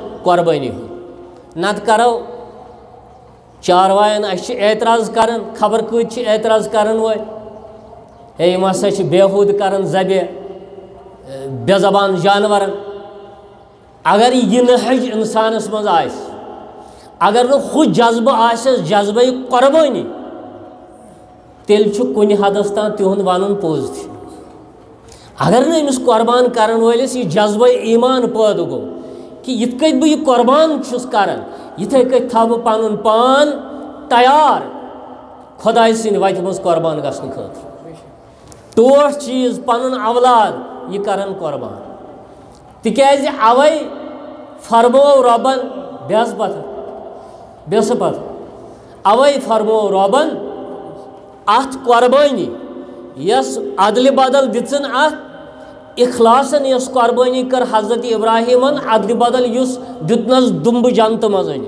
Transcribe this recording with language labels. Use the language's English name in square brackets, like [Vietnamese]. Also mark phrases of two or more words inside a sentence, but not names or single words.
[Kashmiri] قربانی نت کرو چاروائن اس اعتراض کرن خبر کت اعتراض کرن وہ ہے ہسا بےحود کرن ذبح بے زبان جانورن اگر یہ نہج انسانس مز اگر نہ خود جذبہ آسس جذبہ قربانی تیل کن حدس تان تہد ون پوز تہ اگر نہ امس قربان کرن ولس یہ جذبہ ایمان پید گو کہ یت کت بہ یہ قربان چھس کران یتھے کت تھو پن پان تیار خدائے سند وتہ مز قربان گھن خاطر ٹوٹھ چیز پن اولاد یہ کرن قربان تکیازِ اوے فرمو ربن بیس پتہ اوے فرمو ربن ات قربانی یس عدل بدل دن ات اخلاصن یس قربانی کر حضرت ابراہیمن عدل بدل یس دتنس دمب جنت مز